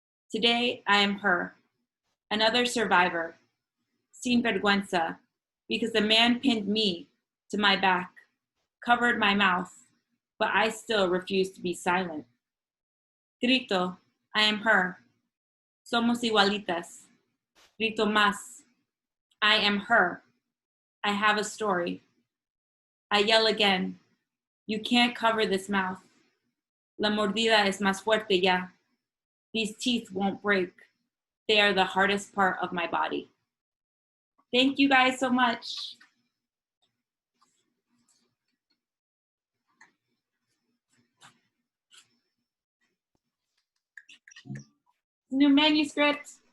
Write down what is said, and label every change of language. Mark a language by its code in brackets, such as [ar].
[en] Today, I am her, another survivor, [es] sin vergüenza, [en] because the man pinned me to my back, covered my mouth, but I still refuse to be silent. [es] Grito, [en] I am her. [es] Somos igualitas. Grito más. [en] I am her. I have a story. I yell again. You can't cover this mouth. [es] La mordida es más fuerte ya. [en] These teeth won't break. They are the hardest part of my body. Thank you guys so much. New manuscript.